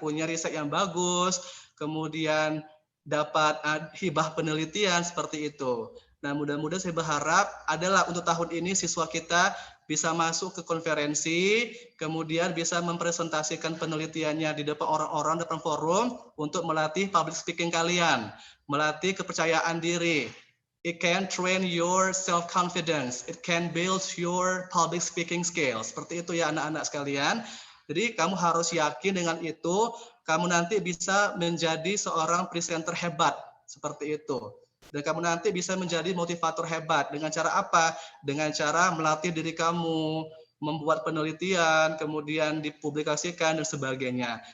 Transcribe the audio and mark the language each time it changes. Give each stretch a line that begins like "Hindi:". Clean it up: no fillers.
Indonesian: Punya riset yang bagus, kemudian dapat hibah penelitian seperti itu. Nah, mudah-mudahan saya berharap adalah untuk tahun ini siswa kita bisa masuk ke konferensi, kemudian bisa mempresentasikan penelitiannya di depan orang-orang, depan forum untuk melatih public speaking kalian, melatih kepercayaan diri.
English: It can train your self-confidence. It can build your public speaking skills.
Indonesian: Seperti itu ya anak-anak sekalian. Jadi kamu harus yakin dengan itu, kamu nanti bisa menjadi seorang presenter hebat. Seperti itu. Dan kamu nanti bisa menjadi motivator hebat. Dengan cara apa? Dengan cara melatih diri kamu, membuat penelitian, kemudian dipublikasikan, dan sebagainya.